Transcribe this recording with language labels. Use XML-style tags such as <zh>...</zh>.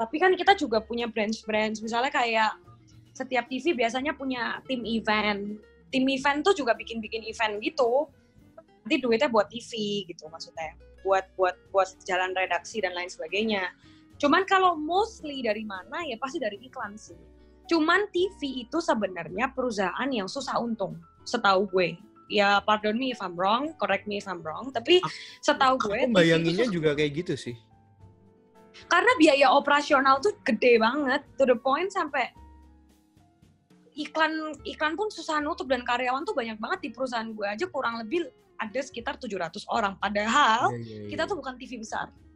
<id>Tapi kan kita juga punya branch, misalnya kayak setiap TV biasanya punya tim event. Tim event tuh juga bikin event gitu. Nanti duitnya buat TV gitu maksudnya. Buat jalan redaksi dan lain sebagainya. Cuman kalau mostly dari mana ya pasti dari iklan sih. Cuman TV itu sebenarnya perusahaan yang susah untung, setahu gue.</id> <en>Ya pardon me if I'm wrong, correct me if I'm wrong.</en> <id>Tapi setahu gue aku bayanginnya juga kayak gitu sih. Karena biaya operasional tuh gede banget.</id> <en>To the point</en> <id>sampai iklan pun susah nutup dan karyawan tuh banyak banget di perusahaan gue aja kurang lebih ada sekitar 700 orang. Padahal kita tuh bukan TV besar.</id>